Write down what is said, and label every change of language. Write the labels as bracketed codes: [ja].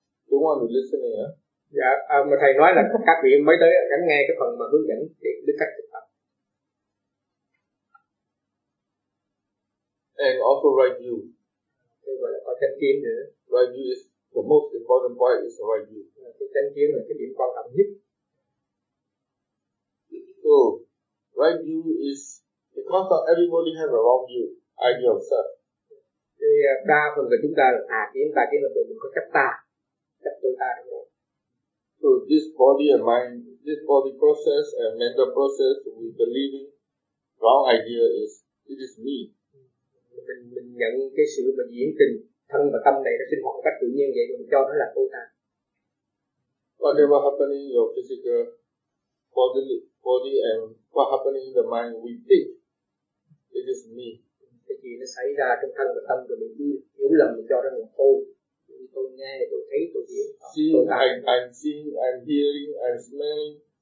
[vi] Đúng không? Mình listening hả? Dạ, mà thầy nói là các vị mới tới gắn nghe cái phần mà hướng dẫn để biết cách thực tập. [en] And also right view. [vi] Cái gọi là có chánh kiến nữa. [en] Right view is the most important point is right view. [vi] Cái chánh kiến là cái điểm quan trọng nhất. [en] So, right view is because everybody has a wrong view, idea of self. [vi] Thì đa phần của chúng ta là chúng ta kiến là tụi mình có chấp ta, chấp tôi ta đúng không? [en] So this body and mind, this body process and mental process, we believing wrong idea is it is me. [vi] Mình nhận cái sự mà diễn tình thân và tâm này nó sinh hoạt cách tự nhiên vậy mình cho nó là tôi ta. [en] Whatever happening in your physical body and what happening in the mind, we think it is me. [vi] Cái gì nó xảy ra trong thân và tâm của mình cứ hiểu lầm mình cho nó là tôi. Tôi nghe, tôi thấy, tôi hiểu. [en] I'm seeing, I'm hearing, I'm smelling.